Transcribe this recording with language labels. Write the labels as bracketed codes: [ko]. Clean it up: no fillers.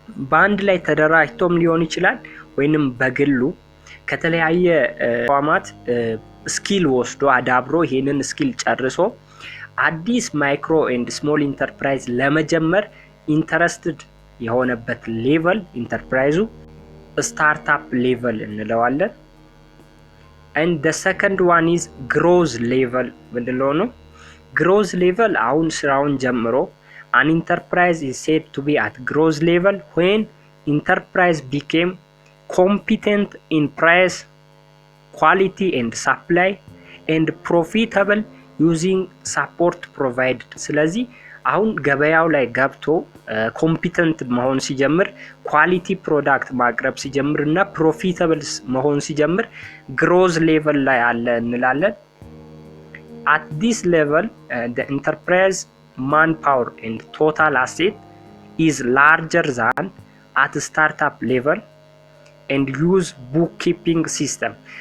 [am] ባንድ ላይ ተደራጅቶም ሊሆን ይችላል ወይንም በግሉ ከተለያየ ተቋማት ስኪል ወስዶ አዳብሮ ይሄንን ስኪል ጨርሶ አዲስ ማይክሮ ኤንድ ስሞል ኢንተርፕራይዝ ለመጀመር ኢንተረስትድ የሆነበት ሌቨል ኢንተርፕራይዙ ስታርታፕ ሌቨል እንለዋለን። [en] and the second one is growth level [am] ምንድነው ነው? growth level አሁን ስራውን ጀምሮ [en] an enterprise is said to be at growth level when enterprise became competent in price, quality and supply and profitable using support provided. [am] ስለዚህ አሁን ገበያው ላይ ገብቶ ኮምፒተንት መሆን ሲጀምር ኳሊቲ ፕሮዳክት ማቅረብ ሲጀምር እና ፕሮፊታብል መሆን ሲጀምር ግሮዝ ሌቨል ላይ አለ እንላለን። [en] At this level the enterprise manpower and total asset is larger than at startup level and use bookkeeping system.